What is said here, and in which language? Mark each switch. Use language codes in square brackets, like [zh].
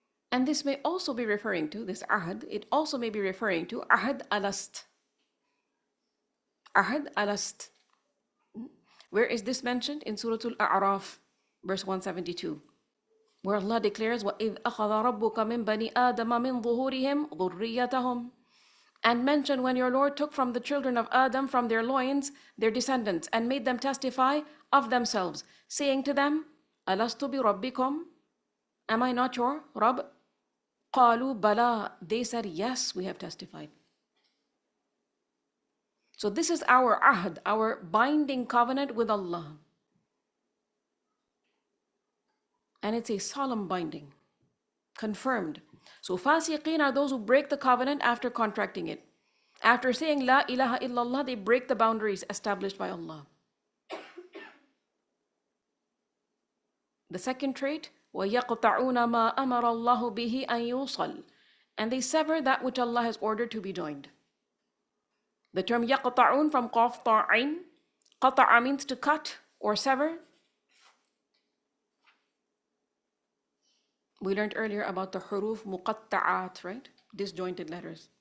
[en] And this may also be referring to, this ahd, it also may be referring to ahd alast. Ahd alast. Where is this mentioned? In Surah Al-A'raf, verse 172. Where Allah declares, [ar] وَإِذْ أَخَذَ رَبُّكَ مِنْ بَنِي آدَمَ مِنْ ظُهُورِهِمْ ذُرِّيَّتَهُمْ. [en] And mention when your Lord took from the children of Adam from their loins their descendants and made them testify of themselves, saying to them, [ar] أَلَسْتُ بِرَبِّكُمْ? [en] Am I not your Rabb? [ar] قَالُوا بَلَى. [en] They said, yes, we have testified. So this is our ahd, our binding covenant with Allah. And it's a solemn binding, confirmed. So fasiqeen are those who break the covenant after contracting it. After saying La ilaha illallah, they break the boundaries established by Allah. The second trait, [ar] وَيَقْطَعُونَ مَا أَمَرَ اللَّهُ بِهِ أَن يُوصَلْ. [en] And they sever that which Allah has ordered to be joined. The term يَقْطَعُون from qaf ta'in, qata'a means to cut or sever. We learned earlier about the huruf muqatta'at, right? Disjointed letters.